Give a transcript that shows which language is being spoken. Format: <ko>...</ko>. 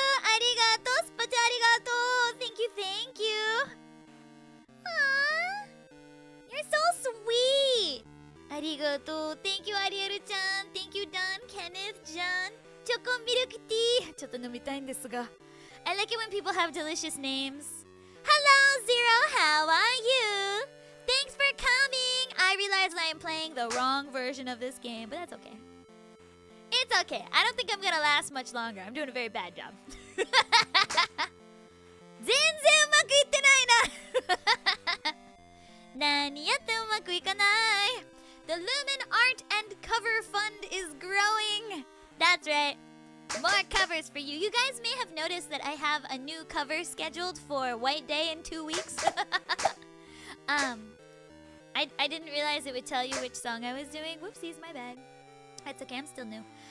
<ja>ありがとう。スパチャありがとう。</ja> <en>Thank you, thank you. Aww. You're so sweet.</en> <ja>ありがとう。</ja> <en>Thank you, アリエルちゃん。 Thank you, Don, Kenneth, John.</en> <ja>チョコミルクティー。ちょっと飲みたいんですが。</ja> <en>I like it when people have delicious names.Hello, Zero, how are you? Thanks for coming! I realized I am playing the wrong version of this game, but that's okay. It's okay. I don't think I'm gonna last much longer. I'm doing a very bad job.</en> <ja>全然うまくいってないな何やってもうまくいかない</ja> <en>The Lumin Art and Cover Fund is growing! That's right.More covers for you. You guys may have noticed that I have a new cover scheduled for White Day in 2 weeks. I didn't realize it would tell you which song I was doing. Whoopsies, my bad. That's okay, I'm still new.</en>